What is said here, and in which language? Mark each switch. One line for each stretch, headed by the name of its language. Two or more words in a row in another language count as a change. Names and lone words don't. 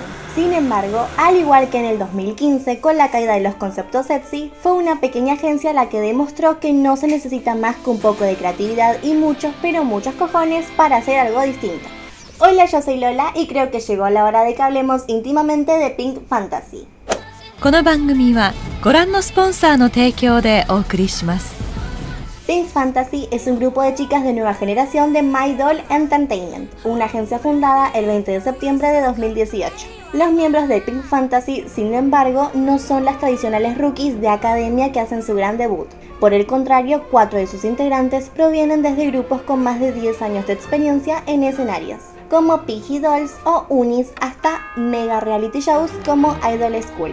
Spanish: Sin embargo, al igual que en el 2015 con la caída de los conceptos sexy, fue una pequeña agencia la que demostró que no se necesita más que un poco de creatividad y muchos, pero muchos cojones para hacer algo distinto. Hola, yo soy Lola y creo que llegó la hora de que hablemos íntimamente de Pink Fantasy.
Japanese: この番組はご覧のスポンサーの提供でお送りします。
Spanish: Pink Fantasy es un grupo de chicas de nueva generación de My Doll Entertainment, una agencia fundada el 20 de septiembre de 2018. Los miembros de Pink Fantasy, sin embargo, no son las tradicionales rookies de academia que hacen su gran debut. Por el contrario, 4 de sus integrantes provienen desde grupos con más de 10 años de experiencia en escenarios, como Piggy Dolls o Unis, hasta mega
English: reality shows
Spanish: como Idol School.